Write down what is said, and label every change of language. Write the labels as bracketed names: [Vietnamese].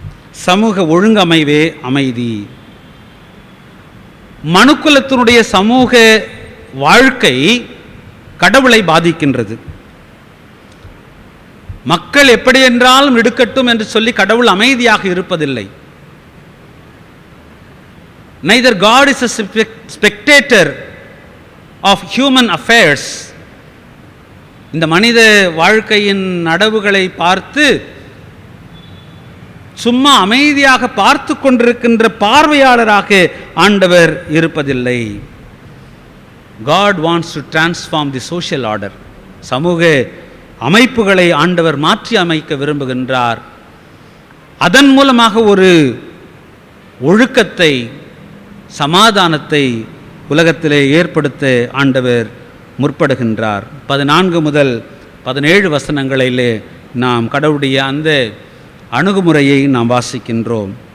[Tamil] சமூக ஒழுங்கமைவே அமைதி. மனுக்குலத்தினுடைய சமூக வாழ்க்கை கடவுளை பாதிக்கின்றது. மக்கள் எப்படி என்றாலும் எடுக்கட்டும் என்று சொல்லி கடவுள் அமைதியாக இருப்பதில்லை. [English] Neither God is a spectator of human affairs. [Tamil] இந்த மனித வாழ்க்கையின் நடவுகளை பார்த்து சும்மா அமைதியாக பார்த்து கொண்டிருக்கின்ற பார்வையாளராக ஆண்டவர் இருப்பதில்லை. [English] God wants to transform the social order. [Tamil] சமூக அமைப்புகளை ஆண்டவர் மாற்றி அமைக்க விரும்புகின்றார். அதன் மூலமாக ஒரு ஒழுக்கத்தை, சமாதானத்தை உலகத்திலே ஏற்படுத்த ஆண்டவர் முற்படுகின்றார். 14 முதல் 17 வசனங்களிலே நாம் கடவுளுடைய அந்த அணுகுமுறையை நாம் வாசிக்கின்றோம்.